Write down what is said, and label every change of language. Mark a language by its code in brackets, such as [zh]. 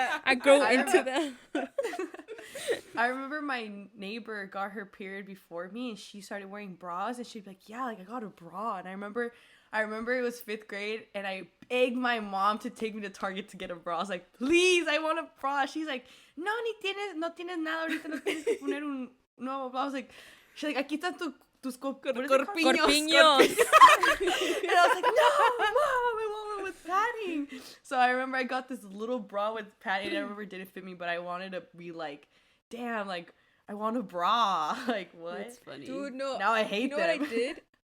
[en] I grew into them. I remember my neighbor got her period before me and she started wearing bras and she'd be like, yeah, like I got a bra. And I remember it was 5th grade and I begged my mom to take me to Target to get a bra. I was like, please, I want a bra. She's like, [es] no tienes nada ahorita, no tienes que poner un nuevo bra. [en] I was like, she's like, [es] aquí están tus corpiños. [en] And I was like, no, mom, I want one with padding. So I remember I got this little bra with padding. I remember it didn't fit me, but I wanted to be like, damn, like, I want a bra. Like, what? That's funny. Dude, no. Now I hate you know them. What I did?